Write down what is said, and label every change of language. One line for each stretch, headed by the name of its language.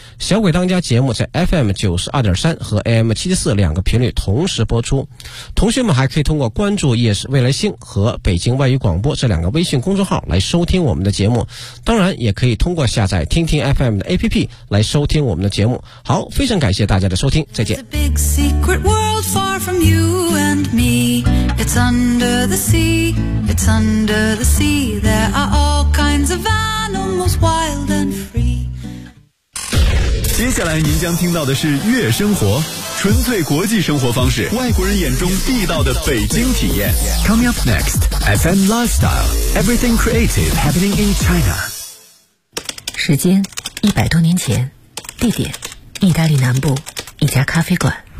Chinese: 小鬼当家节目在 FM92.3 和 AM74 两个频率同时播出。同学们还可以通过关注夜市未来星和北京外语广播这两个微信公众号来收听我们的节目。当然也可以通过下载听听 FM 的 APP 来收听我们的节目。好，非常感谢大家的收听，再见。
English: Secret world far from you and me. It's under the sea, it's under the sea. There are all kinds of animals wild and free.
Chinese: 接下来您将听到的是月生活，纯粹国际生活方式，外国人眼中地道的北京体验。
English: Coming up next, FM Lifestyle, everything creative happening in China.
Chinese: 时间100多年前，地点意大利南部一家咖啡馆。